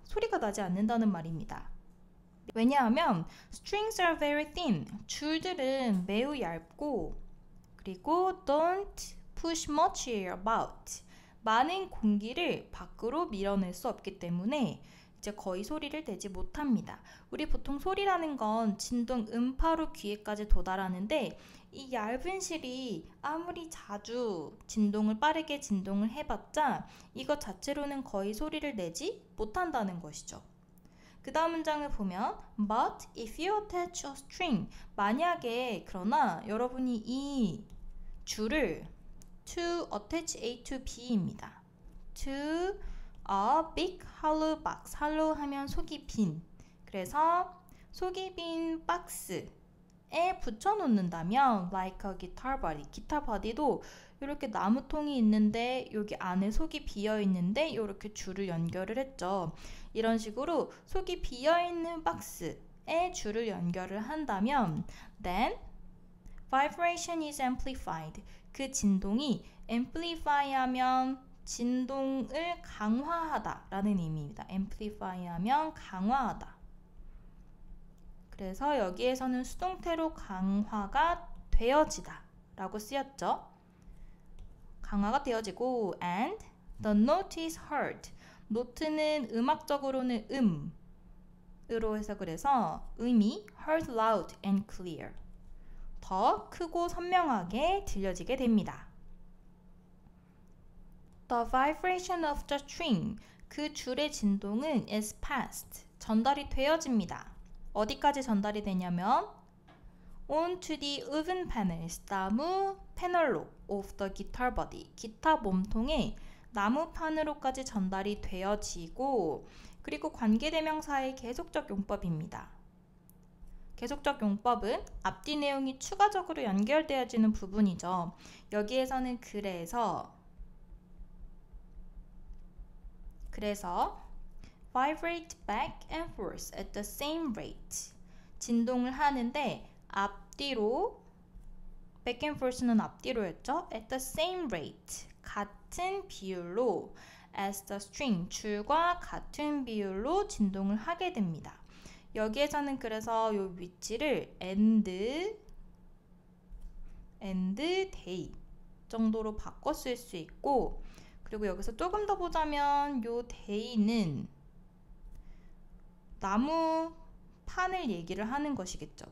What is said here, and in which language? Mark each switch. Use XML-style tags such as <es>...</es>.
<ko>소리가 나지 않는다는 말입니다. 왜냐하면</ko> <en>strings are very thin,</en> <ko>줄들은 매우 얇고 그리고</ko> <en>don't push much air about,</en> <ko>많은 공기를 밖으로 밀어낼 수 없기 때문에 이제 거의 소리를 내지 못합니다. 우리 보통 소리라는 건 진동 음파로 귀에까지 도달하는데 이 얇은 실이 아무리 자주 빠르게 진동을 해봤자 이것 자체로는 거의 소리를 내지 못한다는 것이죠. 그 다음 문장을 보면</ko> <en>But if you attach a string,</en> <ko>만약에 그러나 여러분이 이 줄을</ko> <en>to attach A to B</en> <ko>입니다.</ko> <en>to a big hollow box,</en> <ko>hollow 하면 속이 빈, 그래서 속이 빈 박스에 붙여 놓는다면</ko> <en>like a guitar body,</en> <ko>기타 바디도 이렇게 나무통이 있는데 여기 안에 속이 비어 있는데 이렇게 줄을 연결을 했죠. 이런 식으로 속이 비어 있는 박스에 줄을 연결을 한다면</ko> <en>then vibration is amplified,</en> <ko>그 진동이 amplify 하면 진동을 강화하다 라는 의미입니다. amplify 하면 강화하다. 그래서 여기에서는 수동태로 강화가 되어지다 라고 쓰였죠. 강화가 되어지고</ko> <en>and the note is heard,</en> <ko>노트는 음악적으로는 으로 해석을 해서 음이</ko> <en>heard loud and clear,</en> <ko>더 크고 선명하게 들려지게 됩니다.</ko> <en>The vibration of the string,</en> <ko>그 줄의 진동은</ko> <en>is passed,</en> <ko>전달이 되어집니다. 어디까지 전달이 되냐면</ko> <en>onto the woven panels,</en> <ko>나무 패널로</ko> <en>of the guitar body,</en> <ko>기타 몸통의 나무판으로까지 전달이 되어지고 그리고 관계대명사의 계속적 용법입니다. 계속적 용법은 앞뒤 내용이 추가적으로 연결되어지는 부분이죠. 여기에서는 그래서</ko> <en>vibrate back and forth at the same rate,</en> <ko>진동을 하는데 앞뒤로,</ko> <en>back and forth</en> <ko>는 앞뒤로였죠.</ko> <en>at the same rate,</en> <ko>같은 비율로,</ko> <en>as the string,</en> <ko>줄과 같은 비율로 진동을 하게 됩니다. 여기에서는 그래서 이 위치를</ko> <en>and day</en> <ko>정도로 바꿔 쓸 수 있고, 그리고 여기서 조금 더 보자면 요 day는 나무 판을 얘기를 하는 것이겠죠.</ko>